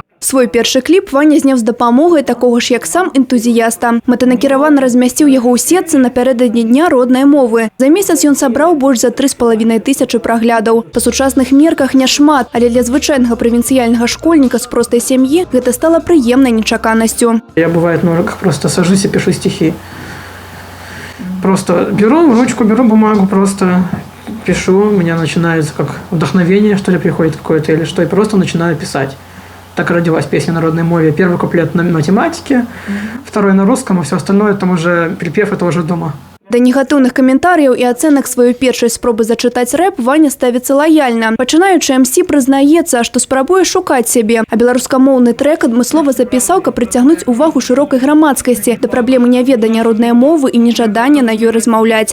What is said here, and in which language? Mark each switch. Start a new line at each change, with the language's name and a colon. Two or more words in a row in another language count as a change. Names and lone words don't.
Belarusian: Свой першы кліп Ваня зняў з дапамогай такога ж, як сам энтузіяста. Мэтанакіравана размясціў яго ў сетцы напярэдадні дня роднай мовы. За месяц ён сабраў больш за 3,5 тысячы праглядаў. Па сучасных мерках няшмат, але для звычайнага правінцыяльнага школьніка з простай сям'і гэта стала прыемнай нечаканасцю.
Russian: Я, бывает, на уроках просто сажусь и пишу стихи. Просто беру ручку, беру бумагу, просто пишу. У меня начинается как вдохновение, что ли, приходит какое-то или что, и просто начинаю писать. Так родилась песня на родной мове. Первый куплет на математике, второй на русском, а все остальное там уже припев, это уже дома.
Belarusian: Да негатыўных каментарыяў і ацэнак сваёй першай спробы зачытаць рэп Ваня ставіцца лаяльна. Пачынаючы МС прызнаецца, што спрабуе шукаць сябе, а беларускамоўны трэк адмыслова запісаў, каб прыцягнуць увагу шырокай грамадскасці да праблемы няведання роднай мовы і нежадання на ёй размаўляць.